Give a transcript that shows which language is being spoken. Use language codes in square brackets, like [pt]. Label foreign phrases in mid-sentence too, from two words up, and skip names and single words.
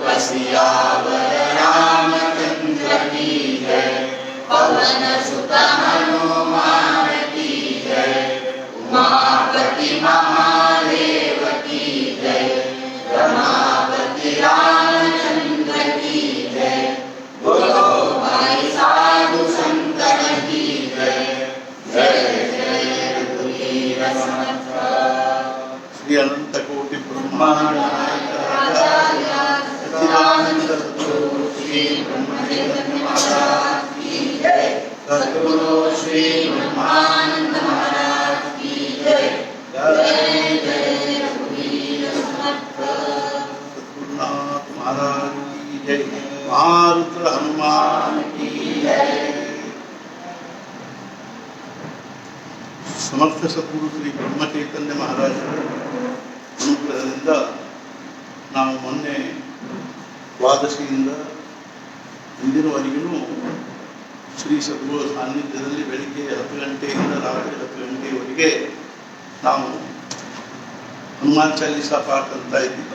[hi] सियावर रामचंद्र की जय पवन सुत हनुमान की जय उमापति महादेव की जय रमापति रामचंद्र की जय बोलो भाई साधु संतन की जय [mr] जय जय रघुवीर समर्थ [sa] ಶ್ರೀ ಅನಂತ ಕೋಟಿ ಬ್ರಹ್ಮಾಂಡ ನಾಯಕ ರಾಜಾಯ ಸಚ್ಚಿದಾನಂದ ಸದ್ಗುರು [hi] श्री ब्रह्मचैतन्य महाराज की जय सद्गुरु श्री ब्रह्मानंद महाराज की जय [mr] जय जय रघुवीर समर्थ [hi] सद्गुरुनाथ महाराज की जय महारुद्र हनुमान की जय [kn] ಸಮರ್ಥ ಸದ್ಗುರು ಶ್ರೀ ಬ್ರಹ್ಮಚೈತನ್ಯ ಮಹಾರಾಜರ ಅನುಗ್ರಹದಿಂದ ನಾವು ಮೊನ್ನೆ ದ್ವಾದಶಿಯಿಂದ ಇಂದಿನವರೆಗೂ ಶ್ರೀ ಸದ್ಗುರು ಸಾನ್ನಿಧ್ಯದಲ್ಲಿ ಬೆಳಿಗ್ಗೆ 10 ಗಂಟೆಯಿಂದ ರಾತ್ರಿ 10 ಗಂಟೆಯವರೆಗೆ ನಾವು ಹನುಮಾನ್ ಚಾಲೀಸಾ ಪಾಠ ಅಂತ ಇದ್ದೀವಿ.